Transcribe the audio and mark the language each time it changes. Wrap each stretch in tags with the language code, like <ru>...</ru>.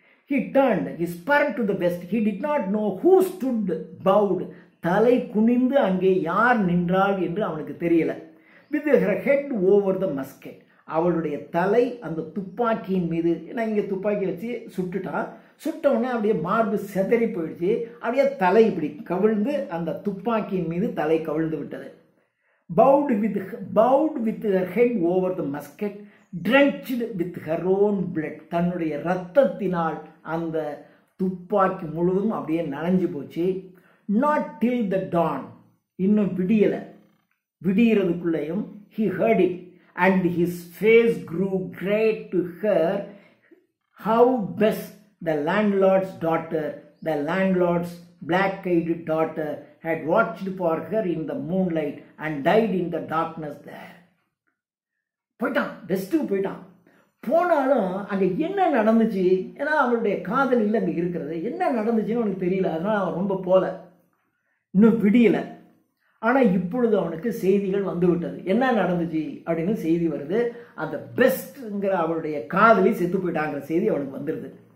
<en>he turned, he spurred to the west, he did not know who stood about,</en> <ta>தலை குனிந்து அங்கே யார் நின்றாள் என்று அவனுக்கு தெரியல.</ta> <en>with her head over the musket,</en> <ta>அவளுடைய தலை அந்த துப்பாக்கியின் மீது, நான் இங்கே துப்பாக்கி வச்சு சுட்டுட்டான். சுட்டவுடனே அப்படியே மார்பு செதறி போயிடுச்சு. அப்படியே தலை இப்படி கவிழ்ந்து அந்த துப்பாக்கியின் மீது தலை கவிழ்ந்து விட்டது.</ta> <en>bowed with her head over the musket, drenched with her own blood,</en> <ta>தன்னுடைய இரத்தத்தினால் அந்த துப்பாக்கி முழுவதும் அப்படியே நனைஞ்சு போச்சு.</ta> <en>not till the dawn,</en> <ta>இன்னும் விடியறதுக்குள்ளேயும்</ta> <en>he heard it and his face grew great to her how Bess, the landlord's daughter, the landlord's black-eyed daughter, had watched for her in the moonlight and died in the darkness there.</en> <ta>போயிட்டான், பெஸ்ட்டுக்கு போயிட்டான். போனாலும் அங்கே என்ன நடந்துச்சு, ஏன்னா அவளுடைய காதல் இல்லை அங்கே இருக்கிறது, என்ன நடந்துச்சுன்னு அவனுக்கு தெரியல. அதனால் அவன் ரொம்ப போல, இன்னும் விடியலை. ஆனால் இப்பொழுது அவனுக்கு செய்திகள் வந்து விட்டது. என்ன நடந்துச்சு அப்படின்னு செய்தி வருது. அந்த பெஸ்ட்ங்கிற அவளுடைய காதலி செத்து போயிட்டாங்கிற செய்தி அவனுக்கு வந்துடுது.</ta>